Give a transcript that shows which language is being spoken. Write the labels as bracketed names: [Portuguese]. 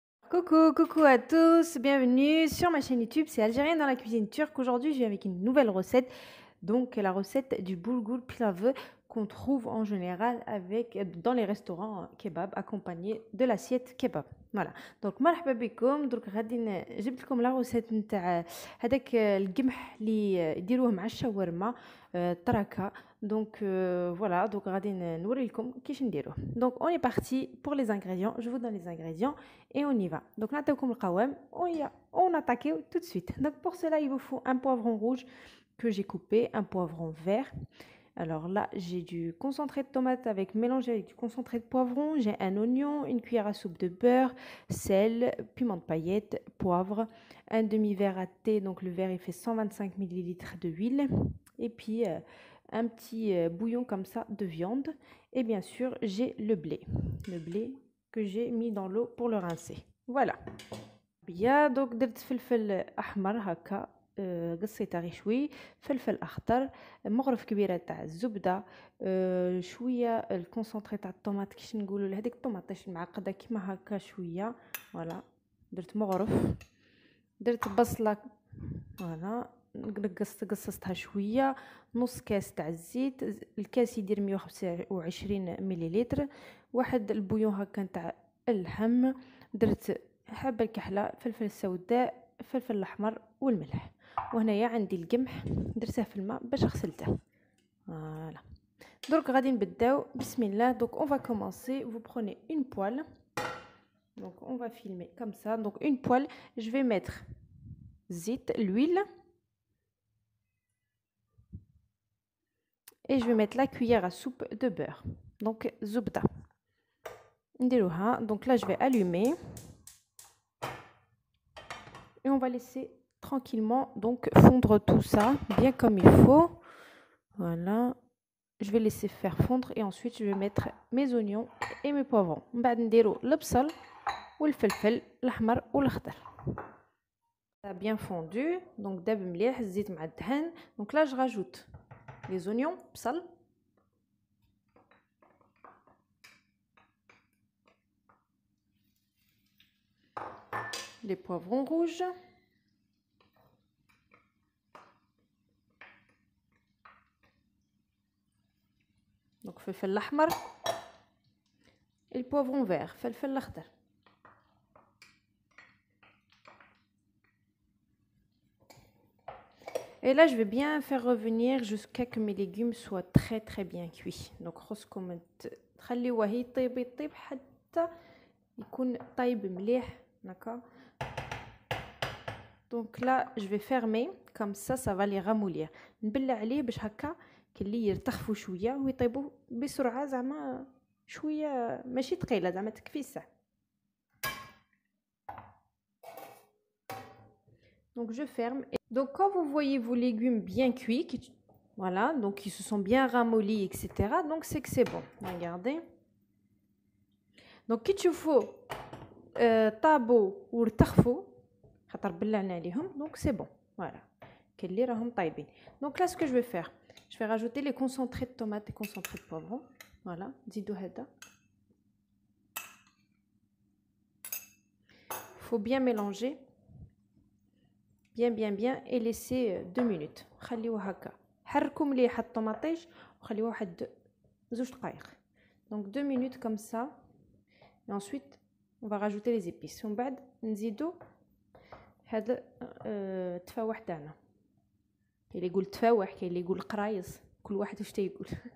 [French] Coucou à tous, bienvenue sur ma chaîne YouTube, c'est Algérienne dans la cuisine turque. Aujourd'hui, je viens avec une nouvelle recette, donc la recette du boulgour pilavı qu'on trouve en général dans les restaurants kebab accompagné de l'assiette kebab. Voilà. [Arabic] Donc مرحبا بكم. درك غادي جبت لكم لا روسيت نتاع هذاك القمح اللي يديروه مع الشاورما التركه. Donc voilà, donc غادي نوري لكم كيفاش نديروه. [French] Donc on est parti pour les ingrédients, je vous donne les ingrédients et on y va. Donc [Arabic] نعطيكم القوام, [French] on attaque tout de suite. Donc pour cela, il vous faut un poivron rouge que j'ai coupé, un poivron vert. Alors là, j'ai du concentré de tomate mélangé avec du concentré de poivron. J'ai un oignon, une cuillère à soupe de beurre, sel, piment de paillettes, poivre, un demi-verre à thé. Donc le verre, il fait 125 ml d'huile. Et puis un petit bouillon comme ça de viande. Et bien sûr, j'ai le blé que j'ai mis dans l'eau pour le rincer. Voilà. [Arabic] Bien, donc درت فلفل احمر هكا قصيتها غير شوي، فلفل اخضر، مغرف كبيره تاع الزبده، شويه الكونسونطري تاع الطوماط كيش نقولوا لهذيك الطوماطيش المعقده كيما هكا شويه. فوالا درت مغرف، درت بصله فوالا قصصتها شويه، نص كاس تاع الزيت، الكاس يدير 125 مليلتر، واحد البويون هكا تاع اللحم، درت حبه الكحله، فلفل سوداء، فلفل الاحمر والملح. وهنايا عندي القمح درته في الماء باش غسلته. فوالا درك غادي نبداو بسم الله. [French] Donc on va commencer, vous prenez une poêle. Donc on va filmer comme ça. Donc une poêle, je vais mettre zit, l'huile, et je vais mettre la cuillère à soupe de beurre. Donc [Arabic] zubda نديروها. [French] Donc là je vais allumer et on va laisser tranquillement donc fondre tout ça bien comme il faut. Voilà, je vais laisser faire fondre et ensuite je vais mettre mes oignons et mes poivrons. [Arabic] بعد نديرو البصل والفلفل الاحمر والاخضر. [French] Ça a bien fondu, donc [Arabic] داب مليح الزيت مع الدهن. [French] Donc là je rajoute les oignons, بصل، les poivrons rouges, donc [Arabic] فلفل الأحمر، [French] et le poivron vert, [Arabic] فلفل الأخضر. [French] Et là je vais bien faire revenir jusqu'à que mes légumes soient très bien cuits. [Arabic] Donc خصكم تخليوه يطيب حتى يكون طيب مليح. [French] D'accord. Donc là je vais fermer comme ça va les ramollir. [Arabic] نبلع عليه باش هكا كلي يرتخفوا شويه ويطيبوا بسرعه، زعما شويه ماشي ثقيله، زعما تكفي الساعه. [French] Donc je ferme. Donc quand vous voyez vos légumes bien cuits, voilà, donc ils se sont bien ramollis, etc. Donc c'est que c'est bon. Regardez. [Arabic] Donc كي تشوفوا طابوا وارتخفوا خاطر بلعنا عليهم، [French] donc c'est bon. [Arabic] Voilà. كلي راهم طايبين. [French] Donc là ce que je vais faire, je vais rajouter les concentrés de tomates et concentrés de poivron. [Arabic] Voilà, نزيدو هذا. [French] Faut bien mélanger. Bien et laisser 2 minutes. [Arabic] خليوه هكا. حركوا مليح الطماطيش وخليوه واحد 2 دقائق. [French] Donc 2 minutes comme ça. Et ensuite on va rajouter les épices. [Arabic] ومن بعد نزيدو هذا التفاوح تاعنا. كاين اللي يقول تفاوح، كاين اللي يقول قرايص، كل واحد واش تيقول.